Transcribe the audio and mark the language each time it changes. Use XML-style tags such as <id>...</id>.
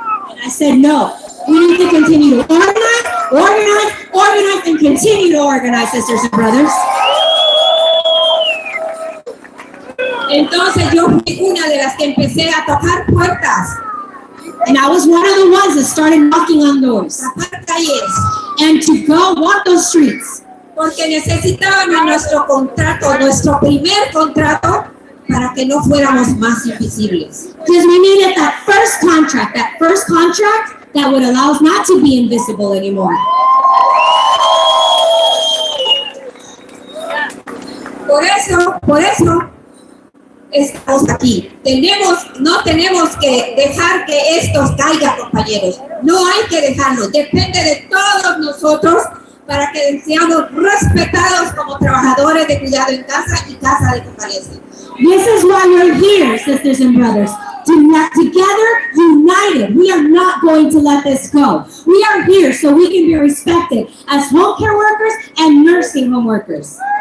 <en>And I said, no, we need to continue to organize, and continue to organize, sisters and brothers.</en> <es>Entonces yo fui una de las que empecé a tocar puertas.</es> <en>And I was one of the ones that started knocking on doors.</en> <es>Tapar calles.</es> <en>And to go walk those streets.</en> <es>Porque necesitábamos nuestro contrato, nuestro primer contrato para que no fuéramos más invisibles.</es> <en>Because we needed that first contract that would allow us not to be invisible anymore.</en> <es>Por eso estamos aquí. No tenemos que dejar que esto caiga, compañeros. No hay que dejarlo. Depende de todos nosotros para que seamos respetados como trabajadores de cuidado en casa y casa de convalecencia.</es> <en>This is why we're here, sisters and brothers. Together, united, we are not going to let this go. We are here so we can be respected as home care workers and nursing home workers.</en>